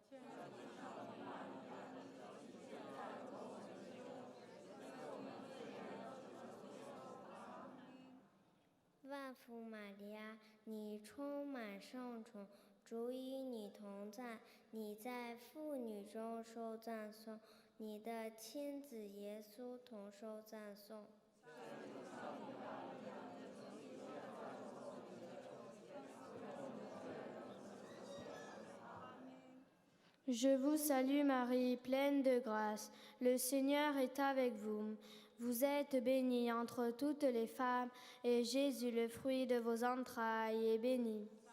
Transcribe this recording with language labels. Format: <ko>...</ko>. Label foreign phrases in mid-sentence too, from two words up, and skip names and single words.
<zh>万福玛利亚，你充满圣宠，主与你同在，你在妇女中受赞颂，你的亲子耶稣同受赞颂。</zh> <fr>Je vous salue Marie, pleine de grâce. Le Seigneur est avec vous. Vous êtes bénie entre toutes les femmes, et Jésus, le fruit de vos entrailles, est béni.</fr>